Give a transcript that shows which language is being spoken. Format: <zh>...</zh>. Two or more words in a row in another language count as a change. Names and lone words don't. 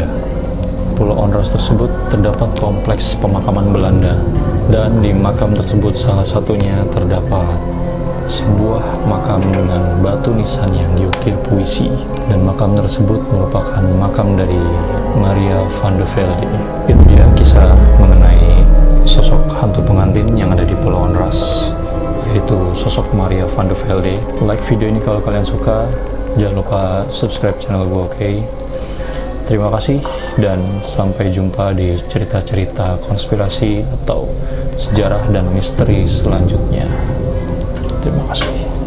<id>Pulau Onrus tersebut terdapat kompleks pemakaman Belanda, dan di makam tersebut salah satunya terdapat sebuah makam dengan batu nisan yang diukir puisi, dan makam tersebut merupakan makam dari Maria van de Velde. Itu dia kisah mengenai sosok hantu pengantin yang ada di Pulau Onrus, yaitu sosok Maria van de Velde. Like video ini kalau kalian suka, jangan lupa</id> <en>subscribe channel</en> <id>gue, oke? Terima kasih, dan sampai jumpa di cerita-cerita konspirasi atau sejarah dan misteri selanjutnya. Terima kasih.</id>